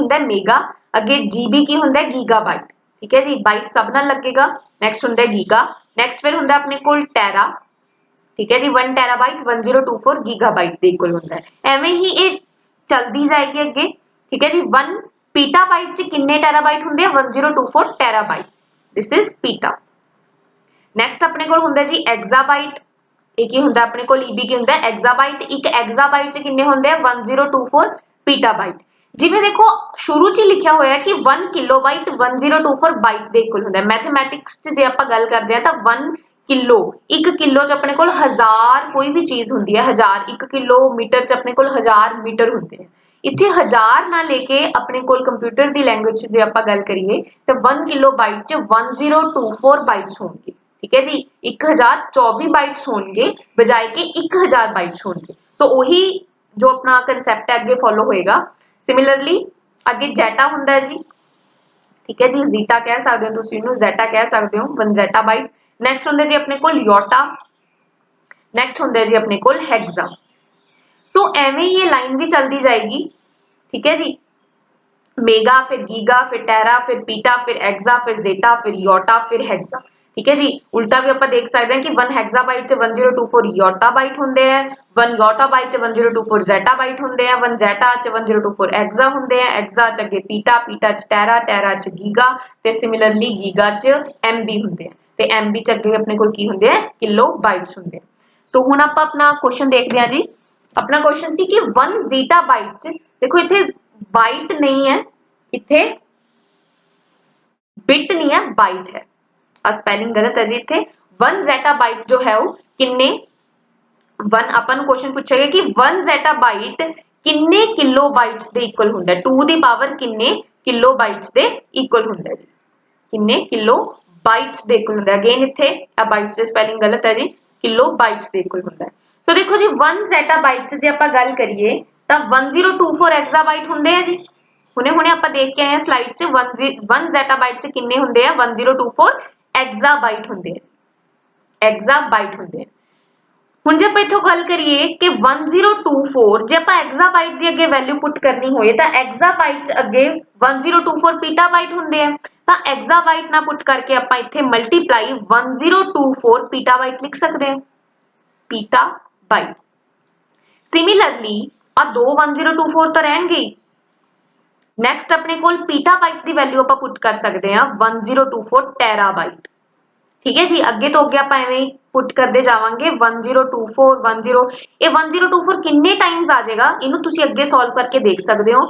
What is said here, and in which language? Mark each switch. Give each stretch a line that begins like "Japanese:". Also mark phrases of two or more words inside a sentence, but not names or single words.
Punjabi: ਹੁੰਦਾ ਹੈ ਮੈਗਾ ਅੱਗੇ ਜੀਬੀ ਕੀ ਹੁੰਦਾ ਹੈ ਗੀਗਾਬਾਈਟ ਠੀਕ ਹੈ ਜੀ ਬਾਈਟ ਸਭ ਨਾਲ ਲੱਗੇਗਾ ਨੈਕਸਟ ਹੁੰਦਾ ਹੈ ਗੀਗਾ ਨੈਕਸਟ ਫਿਰ ਹੁੰਦਾ ਆਪਣੇ ਕੋਲ ਟੇਰਾ ਠੀਕ ਹੈ ਜੀ 1 ਟੈਰਾਬਾਈਟ 1024 ਗੀਗਾਬਾਈਟ ਦੇ ਇਕੁਅਲ ਹੁੰਦਾ ਹੈ ਐਵੇਂ ਹੀ ਇਹ ਚੱਲਦੀ ਜਾਏਗੀ ਅੱਗੇ ਠੀਕ ਹੈ ਜੀ 1 ਪੀਟਾਬਾਈਟ 'ਚ ਕਿੰਨੇ ਟੈਰਾਬਾਈਟ ਹੁੰਦੇ ਹਨ 1024 ਟੈਰਾਬਾਈਟ
English: this is
Punjabi: ਪੀਟਾ ਨੈਕਸਟ ਆਪਣੇ ਕੋਲ ਹੁੰਦਾ ਜੀ ਐਕਸਾਬਾਈਟ ਇੱਕ ਹੀ ਹੁੰਦਾ ਆਪਣੇ ਕੋਲ ਈਬੀ ਕੀ ਹੁੰਦਾ ਹੈ ਐਕਸਾਬਾਈਟ ਇੱਕ ਐਕਸਾਬਾਈਟ 'ਚ ਕਿੰਨੇ ਹੁੰਦੇ ਹਨ 1024 ਪੀਟਾਬਾਈਟ ਜਿਵੇਂ ਦੇਖੋ ਸ਼ੁਰੂ 'ਚ ਲਿਖਿਆ ਹੋਇਆ ਹੈ ਕਿ 1 ਕਿਲੋਬਾਈਟ 1024 ਬਾਈਟ ਦੇ ਇਕੁਅਲ ਹੁੰਦਾ ਹੈ ਮੈਥਮੈਟਿਕਸ 'ਚ ਜੇ ਆਪਾਂ ਗੱਲ ਕਰਦੇ ਹਾਂ ਤਾਂ 1 ਕਿਲੋ 1 ਕਿਲੋ 'ਚ ਆਪਣੇ ਕੋਲ 1000 ਕੋਈ ਭੀ ਚੀਜ਼ ਹੁੰਦੀ ਹੈ 1000 1 ਕਿਲੋਮੀਟਰ 'ਚ ਆਪਣੇ ਕੋਲ 1000 ਮੀਟਰ ਹੁੰਦੇ ਹਨ ਇੱਥੇ 1000 ਨਾ ਲੈ ਕੇ ਆਪਣੇ ਕੋਲ ਕੰਪਿਊਟਰ ਦੀ ਲੈਂਗੂਏਜ 'ਚ ਜੇ ਆਪਾਂ ਗੱਲ ਕਰੀਏ ਤਾਂ 1 ਕਿਲੋਬਾਈਟ 'ਚ 1024 ਬਾਈਟਸ ਹੋਣਗੇ ਠੀਕ ਹੈ ਜੀ 1024 ਬਾਈਟਸ ਹੋਣਗੇ ਬਜਾਏ ਕੇ 1000 ਬਾਈਟਸ ਹੋਣਗੇ ਤਾਂ ਉਹੀ ਜੋ ਆਪਣਾ ਕੰਸੈਪਟ ਹੈ ਅੱਗੇ ਫਾਲੋ ਹੋਏਗਾ ਸਿਮਿਲਰਲੀ ਅੱਗੇ ਜ਼ੈਟਾ ਹੁੰਦਾ ਹੈ ਜੀ, ਠੀਕ ਹੈ ਜੀ, ਜ਼ੀਟਾ ਕਹਿ ਸਕਦੇ ਹੋ ਤੁਸੀਂ ਇਹਨੂੰ, ਜ਼ੈਟਾ ਕਹਿ ਸਕਦੇ ਹੋ, 1 ਜ਼ੈਟਾ ਬਾਈਟ। ਨੈਕਸਟ ਹੁੰਦਾ ਜੀ ਆਪਣੇ ਕੋਲ ਯੋਟਾ, ਨੈਕਸਟ ਹੁੰਦਾ ਜੀ ਆਪਣੇ ਕੋਲ ਹੈਕਸਾ। ਸੋ ਐਵੇਂ ਹੀ ਇਹ ਲਾਈਨ ਭੀ ਚੱਲਦੀ ਜਾਏਗੀ, ਠੀਕ ਹੈ ਜੀ, ਮੈਗਾ ਫਿਰ ਗੀਗਾ ਫਿਰ ਟੇਰਾ ਫਿਰ ਪੀਟਾ ਫਿਰ ਐਕਸਾ ਫਿਰ ਜ਼ੈਟਾ ਫਿਰ ਯੋਟਾ ਫਿਰ ਹੈਕਸਾ, ਠੀਕ ਹੈ ਜੀ। ਉਲਟਾ ਭੀ ਆਪਾਂ ਦੇਖ ਸਕਦੇ ਹਾਂ ਕਿ 1 ਹੈਕਸਾਬਾਈਟ 'ਚ 1024 ਯੋਟਾ ਬਾਈਟ ਹੁੰਦੇ ਆ, 1 ਯੋਟਾ ਬਾਈਟ 'ਚ 1024 ਜ਼ੈਟਾ ਬਾਈਟ ਹੁੰਦੇ ਆ, 1 ਜ਼ੈਟਾ 'ਚ 1024 ਐਕਸਾ ਹੁੰਦੇ ਆ, ਐਕਸਾ 'ਚ ਅੱਗੇ ਪੀਟਾ, ਪੀਟਾ 'ਚ ਟੇਰਾ, ਟੇਰਾ 'ਚ ਗੀਗਾ ਤੇ ਸਿਮਿਲਰਲੀ ਗੀਗਾ 'ਚ ਐੱਮਬੀ ਹੁੰਦੇ ਆ ਤੇ ਐੱਮਬੀ 'ਚ ਅੱਗੇ ਆਪਣੇ ਕੋਲ ਕੀ ਹੁੰਦੇ ਆ ਕਿਲੋ ਬਾਈਟਸ ਹੁੰਦੇ ਆ। ਸੋ ਹੁਣ ਆਪਾਂ ਆਪਣਾ ਕੁਐਸ਼ਚਨ ਦੇਖਦੇ ਹਾਂ ਜੀ। ਆਪਣਾ ਕੁਐਸ਼ਚਨ ਸੀ ਕਿ 1 ਜ਼ੀਟਾ ਬਾਈਟ 'ਚ, ਦੇਖੋ ਇੱਥੇ ਬਾਈਟ ਨਹੀਂ ਹੈ, ਇੱਥੇ ਬਿੱਟ ਨਹੀਂ ਹੈ, ਬਾਈਟ ਹੈ, ਸਪੈਲਿੰਗ ਗਲਤ ਹੈ ਜੀ। ਇੱਥੇ 1 ਜ਼ੈਟਾ ਬਾਈਟ ਜੋ ਹੈ ਉਹ ਕਿੰਨੇ 1 ਆਪਣਾ ਕੁਐਸ਼ਚਨ ਪੁੱਛੇਗਾ ਕਿ 1 ਜ਼ੈਟਾ ਬਾਈਟ ਕਿੰਨੇ ਕਿਲੋ ਬਾਈਟਸ ਦੇ ਇਕੁਅਲ ਹੁੰਦਾ ਹੈ, 2 ਦੀ ਪਾਵਰ ਕਿੰਨੇ ਕਿਲੋ ਬਾਈਟਸ ਦੇ ਇਕੁਅਲ ਹੁੰਦਾ ਹੈ ਜੀ, ਕਿੰਨੇ ਕਿਲੋ ਬਾਈਟਸ ਦੇ ਇਕੁਅਲ ਹੁੰਦਾ ਹੈ। ਅਗੇਨ ਇੱਥੇ ਆ ਬਾਈਟਸ ਦੀ ਸਪੈਲਿੰਗ ਗਲਤ ਹੈ ਜੀ, ਕਿਲੋ ਬਾਈਟਸ ਦੇ ਇਕੁਅਲ ਹੁੰਦਾ ਹੈ। ਸੋ ਦੇਖੋ ਜੀ 1 ਜ਼ੈਟਾ ਬਾਈਟ ਜੇ ਆਪਾਂ ਗੱਲ ਕਰੀਏ ਤਾਂ 1024 ਐਕਸਾਬਾਈਟ ਹੁੰਦੇ ਆ ਜੀ, ਹੁਣੇ ਹੁਣੇ ਆਪਾਂ ਦੇਖ ਕੇ ਆਏ ਆ ਸਲਾਈਡ 'ਚ 1 ਜ਼ੈਟਾਬਾਈਟ 'ਚ ਕਿੰਨੇ ਹੁੰਦੇ ਆ 1024 ਐਕਸਾਬਾਈਟ ਹੁੰਦੇ ਆ, ਐਕਸਾਬਾਈਟ ਹੁੰਦੇ ਆ। ਹੁਣ ਜੇ ਆਪਾਂ ਇੱਥੋਂ ਗੱਲ ਕਰੀਏ ਕਿ 1024 ਜੇ ਆਪਾਂ ਐਕਸਾਬਾਈਟ ਦੀ ਅੱਗੇ ਵੈਲਿਊ ਪੁੱਟ ਕਰਨੀ ਹੋਏ ਤਾਂ ਐਕਸਾਬਾਈਟ 'ਚ ਅੱਗੇ 1024 ਪੀਟਾਬਾਈਟ ਹੁੰਦੇ ਆ, ਤਾਂ ਐਕਸਾਬਾਈਟ ਨਾਲ ਪੁੱਟ ਕਰਕੇ ਆਪਾਂ ਇੱਥੇ ਮਲਟੀਪਲਾਈ 1024 ਪੀਟਾਬਾਈਟ ਲਿਖ ਸਕਦੇ ਹਾਂ, ਪੀਟਾਬਾਈਟ। ਸਿਮਿਲਰਲੀ ਆ ਦੋ 1024 ਤਾਂ ਰਹਿਣਗੇ। ਨੈਕਸਟ ਆਪਣੇ ਕੋਲ ਪੀਟਾਬਾਈਟ ਦੀ ਵੈਲਿਊ ਆਪ ਪੁੱਟ ਕਰ ਸਕਦੇ ਹੋ 1024 ਟੈਰਾਬਾਈਟ, ਠੀਕ ਹੈ ਜੀ। ਅੱਗੇ ਤਾਂ ਅੱਗੇ ਆਪ ਐਵੇਂ ਪੁੱਟ ਕਰਦੇ ਜਾਵਾਂਗੇ 1024 10 ਇਹ 1024 ਕਿੰਨੇ ਟਾਈਮਸ ਆ ਜਾਏਗਾ ਇਹਨੂੰ ਤੁਸੀਂ ਅੱਗੇ ਸੌਲਵ ਕਰਕੇ ਦੇਖ ਸਕਦੇ ਹੋ।